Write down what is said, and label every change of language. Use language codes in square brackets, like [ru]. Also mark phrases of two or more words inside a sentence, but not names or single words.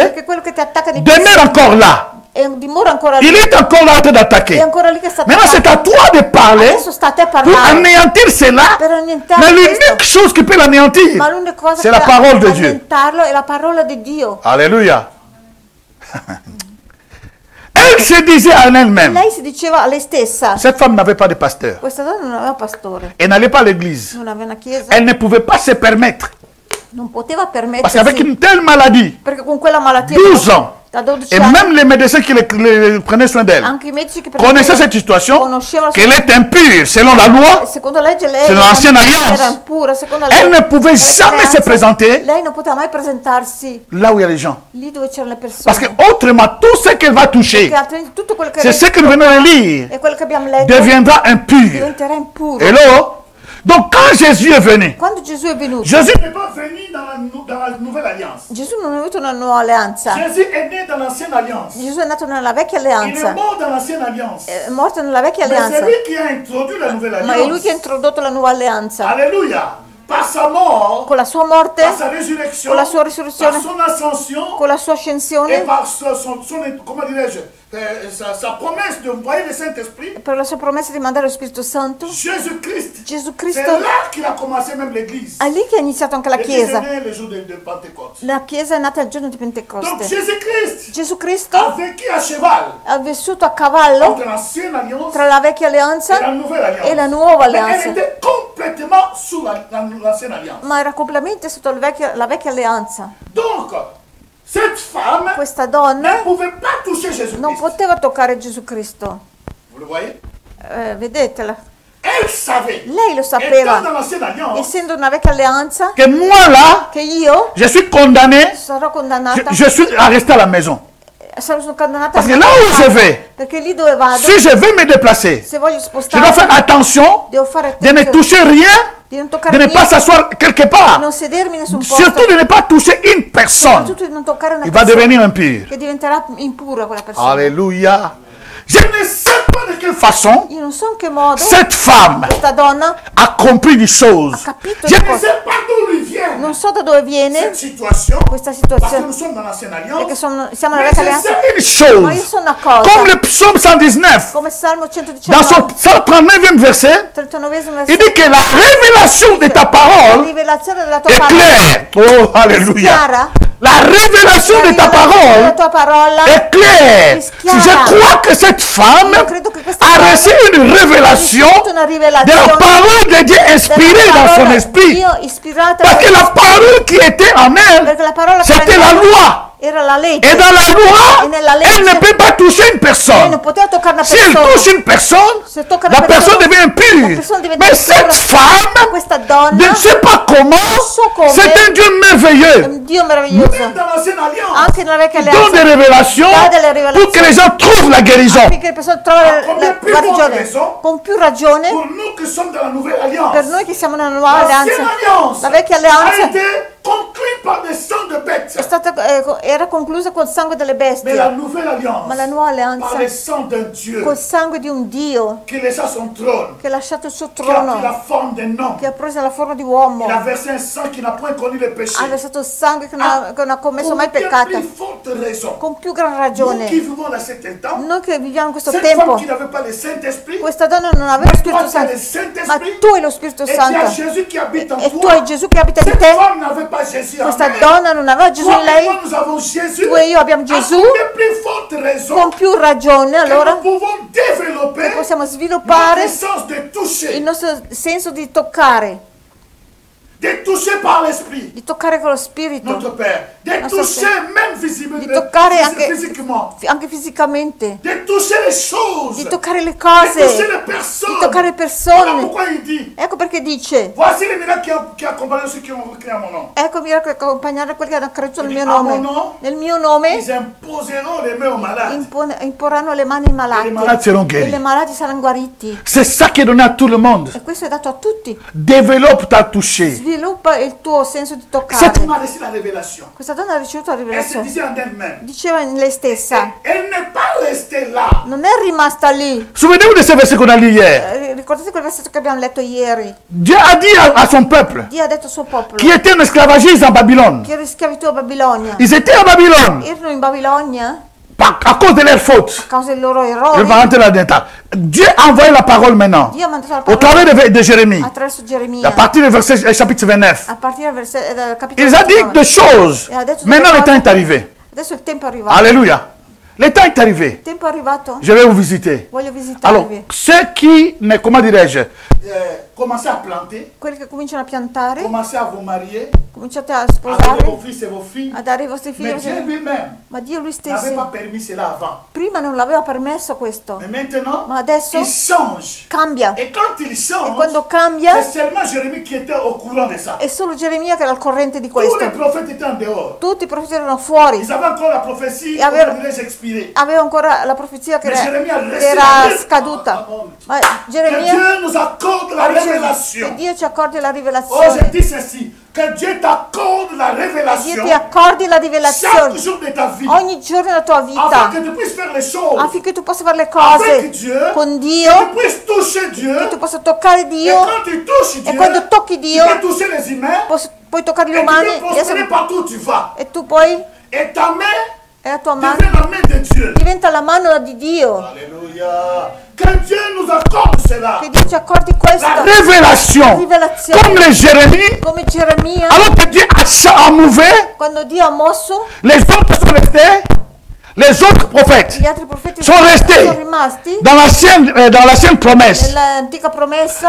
[it] Perché quello che ti attacca nei [fr] demeure encore là. [it] dimora ancora lì. [fr] Il est encore là en train [it] È [fr] d'attaquer. [it] ancora lì che sta [fr] Maintenant, c'est à toi de parler [it] Adesso sta a te [fr] pour [it] parlare. [fr] anéantir cela. [it] Per annientare [fr] Mais [it] questo. [fr] l'unique chose qui peut l'anéantir, [it] Ma l'unica cosa [fr] c'est [it] che [fr] la parole de Dieu. [it] annientarlo è la parola di Dio. [fr] Alléluia. Elle se disait en elle-même. [it] Lei si diceva a lei stessa. [fr] Cette femme n'avait pas de pasteur. [it] Questa donna non aveva pastore, [fr] Elle n'allait pas à l'église. [it] non aveva una chiesa, [fr] Elle ne pouvait pas se permettre. [it] non poteva [fr] Parce qu'avec [it] permettersi. [fr] une telle maladie, [it] Perché con quella malattia [fr] 12 ans, [it] da 12 [fr] et [it] anni, [fr] même les médecins qui les prenaient soin d'elle, [it] anche i medici che [fr] connaissaient cette situation, [it] conoscevano [fr] qu'elle est impure selon la loi. [it] secondo legge lei [fr] C'est l'ancienne alliance. [it] era impura, secondo la [fr] Elle [it] legge [fr] ne pouvait jamais se présenter [it] lei non poteva mai presentarsi [fr] là où il y a les gens. [it] lì dove c'erano le persone. [fr] Parce que autrement, tout ce qu'elle va toucher, [it] Perché altrimenti tutto quello che [fr] c'est ce que nous venons de lire, [it] è quello che abbiamo letto [fr] deviendra impur. [it] diventerà impuro. [fr] Et là, Donc quand Jésus [it] è venuto, quando Gesù è venuto, [fr] Jésus n'est pas venu dans la nouvelle alliance. [it] Gesù non è venuto nella nuova alleanza. [fr] Jésus est né dans l'ancienne alliance. [it] Gesù è nato nella vecchia [fr] Il [it] alleanza. [fr] est mort dans l'ancienne alliance. [it] È morto nella vecchia [fr] Mais [it] alleanza. [fr] c'est lui qui a introduit la nouvelle [it] Ma [fr] alliance. [it] è lui che ha introdotto la nuova alleanza. [fr] Alléluia. Par sa mort, [it] Con la sua morte, [fr] par sa résurrection, [it] con la sua risurrezione, [fr] par son ascension, [it] con la sua [fr] et [it] ascensione, [fr] par comment dirais-je, sa promesse de envoyer le Saint-Esprit, [it] per la sua promessa di mandare lo Spirito Santo, [fr] Jésus-Christ, [it] Gesù [fr] c'est [it] Cristo, [fr] là qu'il a commencé même l'Église. [it] è lì che è iniziato anche la Chiesa. [fr] Le jour de Pentecôte. [it] La Chiesa è nata il giorno di [fr] Donc [it] Pentecoste. [fr] Jésus-Christ [it] Gesù Cristo [fr] a vécu à cheval [it] ha vissuto a cavallo [fr] entre l'ancienne alliance [it] tra la vecchia [fr] et la [it] alleanza [fr] nouvelle alliance. [it] e la nuova [fr] Mais [it] alleanza. [fr] elle était complètement sous l'ancienne alliance. [it] Ma era completamente sotto la vecchia alleanza. [fr] Donc, cette femme [it] Questa [fr] ne [it] donna [fr] pouvait pas toucher Jésus-Christ. [it] non poteva toccare Gesù Cristo. [fr] Vous le voyez? [it] Vedetela. [fr] Elle savait, [it] Lei lo [fr] étant [it] sapeva, [fr] dans l'ancienne alliance, [it] essendo una vecchia alleanza, [fr] que moi là, [it] che io [fr] je suis condamné, [it] sarò condannata. [fr] je suis resté à la maison. [it] Sono condannata [fr] Parce que là où je vais, [it] perché lì dove vado, [fr] si je veux me déplacer, [it] se voglio [fr] je [it] spostarmi, [fr] dois faire attention [it] devo fare [fr] de ne [it] attenzione [fr] toucher rien, [it] di non [fr] de [it] toccare [fr] ne pas [it] niente, [fr] s'asseoir quelque [it] di [fr] part, [it] non sedermi in nessun posto, [fr] surtout de ne pas toucher une personne. [it] soprattutto di non toccare una [fr] Il va [it] persona [fr] devenir impur. [it] che diventerà impura quella persona. [fr] Alléluia. Je ne sais pas de quelle façon [it] Io non so in che modo [fr] cette femme [it] questa donna [fr] a compris des choses. [it] ha capito [fr] Je [it] le [fr] ne [it] cose. [fr] sais pas d'où lui vient [it] Non so da dove viene [fr] cette situation, [it] questa [fr] parce que [it] situazione, [fr] nous sommes dans l'ancienne [it] perché [fr] alliance. [it] siamo nella [fr] Mais [it] vecchia [fr] je [it] alleanza, [fr] sais une [it] ma io [fr] chose, [it] so una cosa, [fr] comme le psaume 119, [it] come Salmo [fr] dans [it] 119, [fr] son 139e verset, [it] 39esimo [fr] il [it] versetto, [fr] dit que la révélation de ta [it] la [fr] parole [it] rivelazione della tua [fr] est [it] parola [fr] claire. Oh, alléluia. [it] chiara, [fr] La révélation de ta [it] la [fr] parole [it] tua parola [fr] est claire. [it] chiara. [fr] Je crois que cette femme [it] Io credo che questa [fr] a [it] donna [fr] reçu une révélation [it] ricevuto una [fr] de [it] rivelazione [fr] la parole de Dieu inspirée [it] della [fr] dans son [it] parola [fr] esprit. [it] Dio ispirata, [fr] Parce que la parole qui était en elle, [it] perché la parola che [fr] c'était [it] era [fr] la loi. [it] era la legge, [fr] Et dans la loi, [it] E nella legge, [fr] elle ne peut pas toucher une [it] lei [fr] personne. [it] non poteva toccare una [fr] Si elle [it] persona. [fr] touche une personne, [it] Se tocca [fr] la [it] una [fr] personne [it] persona, [fr] devient [it] la [fr] impure. [it] persona diventa [fr] Mais [it] impura. [fr] cette femme, [it] Questa [fr] je [it] donna [fr] ne sais pas comment, [it] so come, [fr] c'est un Dieu [it] è [fr] merveilleux. [it] un Dio meraviglioso, [fr] Même dans l'ancienne alliance, [it] anche nella vecchia [fr] il donne [it] alleanza, [fr] des révélations [it] dà delle rivelazioni [fr] pour que les gens trouvent la guérison. [it] affinché le persone trovino con la più guarigione ragione, con più ragione. [fr] Pour nous qui sommes dans la nouvelle alliance, [it] Per noi che siamo nella nuova [fr] l'ancienne [it] alleanza, [fr] alliance [it] la vecchia [fr] a [it] alleanza [fr] été conclue par des sangs de [it] è [fr] bêtes. [it] stata, era conclusa col sangue delle [fr] Mais la [it] bestie, [fr] nouvelle alliance, [it] ma la nuova alleanza [fr] par le sang d'un Dieu [it] col sangue di un Dio [fr] qui laissa son trône, [it] che ha lasciato il suo [fr] qui a pris la [it] trono, [fr] forme d'un homme, [it] che ha preso la forma di uomo, [fr] il a versé un sang qui n'a point connu le péché. [it] ha versato il sangue che non ha commesso mai [fr] Pour [it] peccato, [fr] bien plus forte raison, [it] con più gran [fr] nous [it] ragione. [fr] qui vivons dans cet temps, [it] Noi che viviamo in questo [fr] cette femme [it] tempo, [fr] qui n'avait pas le Saint-Esprit, [it] questa donna non aveva lo [fr] toi [it] Spirito [fr] tu as [it] Santo, [fr] le [it] ma [fr] Saint-Esprit, [it] tu hai lo Spirito [fr] et tu as [it] Santo [fr] Jésus qui habite en [it] e tu [fr] toi. [it] hai Gesù che abita in [fr] Cette [it] te. [fr] femme n'avait pas Jésus en [it] Questa [fr] elle. [it] donna non aveva Gesù [fr] Toi [it] in [fr] et [it] lei, [fr] moi, nous avons Jésus. [it] tu e io abbiamo [fr] À [it] Gesù, [fr] combien plus forte raison [it] con più ragione [fr] que [it] allora [fr] nous pouvons développer [it] possiamo [fr] notre [it] sviluppare [fr] sens de toucher, [it] il nostro senso di toccare [fr] par l'Esprit [it] di toccare con lo Spirito, [fr] notre Père, de [it] Nostro [fr] toucher même [it] di toccare anche [fr] physiquement, [it] fisicamente, [fr] de toucher les choses, [it] di toccare le [fr] de toucher [it] cose, [fr] les personnes. [it] di toccare [fr] Voilà [it] persone. [fr] pourquoi il dit, [it] Ecco perché dice, [fr] voici les miracles qui accompagnent ceux qui ont cru à mon nom. [it] ecco miracoli che accompagnare quelli che hanno creduto nel mio [fr] A mon [it] nome. [fr] nom, [it] Nel mio nome [fr] ils imposeront les mains aux malades. [it] imporranno le mani ai malati [fr] Les malades seront [it] e [fr] guéris. [it] le malati saranno guariti. [fr] C'est ça qui est donné à tout le monde. [it] E questo è dato a tutti. [fr] Développe ta toucher. [it] Sviluppa il tuo senso di [fr] Cette [it] toccare. [fr] femme a reçu la révélation. [it] Questa donna ha ricevuto la [fr] Elle se [it] rivelazione. [fr] disait en elle-même. [it] Diceva in lei stessa, [fr] Elle n'est pas restée là. [it] non è rimasta lì. [fr] Souvenez-vous de ce verset qu'on a lu hier. [it] Ricordate quel versetto che abbiamo letto ieri? [fr] Dieu a dit à son peuple, [it] Dio ha detto al suo popolo [fr] qui était en esclavagisme en Babylone. [it] che era in schiavitù a Babilonia. [fr] Ils étaient à Babylone [it] Erano in Babilonia [fr] à cause de leurs fautes. [it] a causa dei loro [fr] Je [it] errori. [fr] vais rentrer là-dedans. Dieu a envoyé la parole maintenant. [it] Dio ha mandato la [fr] Au [it] parola [fr] travers de Jérémie. [it] attraverso [fr] À [it] Geremia, [fr] partir du verset chapitre 29. [it] a partire dal capitolo [fr] Il a dit [it] 29. [fr] des choses. Maintenant le temps est arrivé. [it] Adesso il tempo è arrivato. [fr] Alléluia. Le temps est arrivé. [it] Il tempo è arrivato. [fr] Je vais vous visiter. [it] Voglio [fr] Alors, [it] visitarvi. [fr] ceux qui, comment dirais-je, commencez à planter, [it] Quelli che cominciano a piantare, [fr] commencez à vous marier, [it] cominciate a [fr] à donner [it] sposare, [fr] vos fils et vos filles. [it] a dare ai vostri figli. [fr] Mais Dieu lui-même [it] Ma Dio lui [fr] n'avait [it] stesso [fr] pas permis cela avant. [it] prima non l'aveva permesso questo, [fr] Mais maintenant, [it] ma adesso [fr] il change. [it] cambia. [fr] Et quand il [it] E [fr] change, [it] quando cambia [fr] c'est seulement Jérémie qui était au courant de ça. [it] è solo Geremia che era al corrente di [fr] Tous les [it] questo. [fr] prophètes étaient en dehors. [it] Tutti i profeti erano fuori, [fr] Ils avaient encore la prophétie, [it] Et aveva- [fr] comment dirais-je, expirée. [it] aveva ancora la profezia che [fr] Mais Geremia [it] era, a reçu era la lettre. scaduta. Ma [fr] Que [it] Geremia [fr] Dieu nous accorde la [it] ha ricevuto [fr] révélation. [it] Che Dio ci accordi la [fr] Oh, [it] rivelazione. [fr] je dis ceci. Que Dieu t'accorde la [it] Che [fr] révélation. [it] Dio ti accordi la [fr] Chaque [it] rivelazione [fr] jour de ta vie. [it] ogni giorno della tua [fr] Afin [it] vita, [fr] que tu puisses faire les choses. [it] affinché tu possa fare le [fr] Avec [it] cose [fr] Dieu. [it] con [fr] Que [it] Dio, [fr] tu puisses toucher Dieu. [it] che tu possa toccare [fr] Et [it] Dio, [fr] quand tu touches Dieu, [it] e quando tocchi Dio [fr] tu peux toucher les humains. [it] puoi toccare gli [fr] Et tu [it] umani [fr] peux prospérer partout où tu vas. [it] e tu poi [fr] Et ta main [it] e la tua mano [fr] devient la main de Dieu. [it] diventa la mano di Dio. [fr] Alléluia. Que Dieu nous accorde cela. [it] Che Dio ci accordi [fr] La [it] questa [fr] révélation. [it] rivelazione. [fr] Comme les Jérémie. [it] Come Geremia, [fr] Alors que Dieu a mouvé, [it] quando Dio ha mosso, [fr] les autres sont restés. Les autres prophètes [it] gli altri profeti sono restés sono rimasti [fr] dans l'ancienne promesse. [it] nell'antica promessa.